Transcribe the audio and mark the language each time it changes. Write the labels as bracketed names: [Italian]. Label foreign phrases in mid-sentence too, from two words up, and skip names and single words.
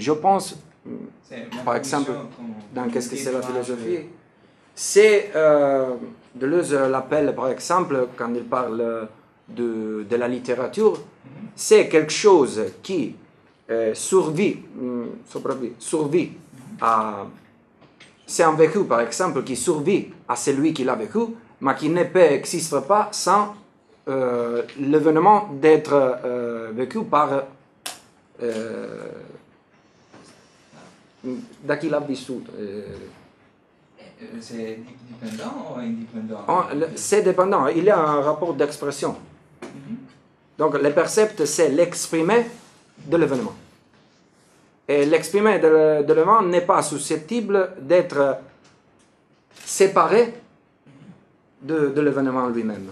[French] Je pense, par exemple, dans qu'est-ce que c'est la philosophie, c'est, Deleuze l'appelle, par exemple, quand il parle de la littérature, c'est quelque chose qui survit à... C'est un vécu, par exemple, qui survit à celui qui l'a vécu, mais qui ne peut exister pas sans l'événement d'être vécu par [Italian] da chi l'ha vissuto. [French] C'est dépendant ou indépendant? C'est dépendant, il y a un rapport d'expression. Donc le percept, c'est l'exprimer de l'événement. Et l'exprimer de l'événement n'est pas susceptible d'être séparé de l'événement lui-même.